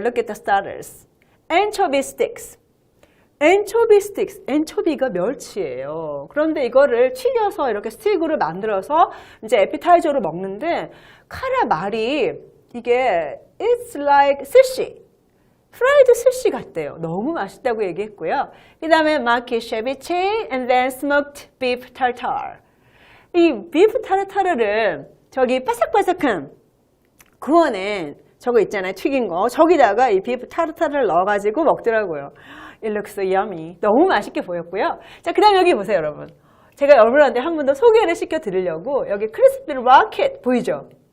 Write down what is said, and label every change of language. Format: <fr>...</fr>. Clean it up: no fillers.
<en>Look at the starters. Anchovy sticks. Anchovy sticks.</en> <ko>엔초비가 멸치예요. 그런데 이거를 튀겨서 이렇게 스틱으로 만들어서 이제 에피타이저로 먹는데 카라 말이 이게</ko> <en>It's like sushi.</en> <ko>프라이드 스시 같대요. 너무 맛있다고 얘기했고요. 그 다음에</ko> <en>마키 쉐비치 and then smoked beef tartare.</en> <ko>이 비프 타르타르를 저기 바삭바삭한 구워낸 저거 있잖아요. 튀긴 거. 저기다가 이 비프 타르타르를 넣어가지고 먹더라고요.</ko> <en>It looks so yummy.</en> <ko>너무 맛있게 보였고요. 자, 그 다음 여기 보세요, 여러분. 제가 여러분한테 한 번 더 소개를 시켜드리려고 여기 크리스피 로켓 보이죠?</ko>